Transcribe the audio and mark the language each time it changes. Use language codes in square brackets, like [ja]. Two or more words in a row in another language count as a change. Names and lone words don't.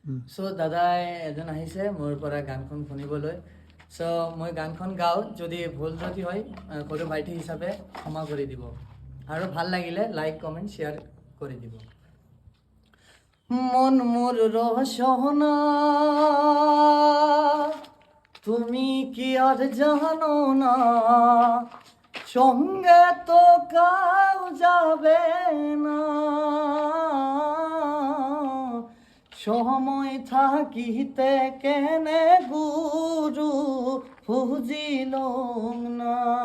[as] চ' দাদাই এজন আহিছে মোৰ পৰা গানখন শুনিবলৈ। চ' মই গানখন গাওঁ, যদি ভুল যদি হয় সৰু ভাইটি হিচাপে ক্ষমা কৰি দিব, আৰু ভাল লাগিলে [en] like comment share [as] কৰি দিব। [bn] মন মোর রসনা তুমি কি আর জানো না, সঙ্গে তো কাউ যাবে না, সময় থাকিতে কেনে গুরু বুঝিল না,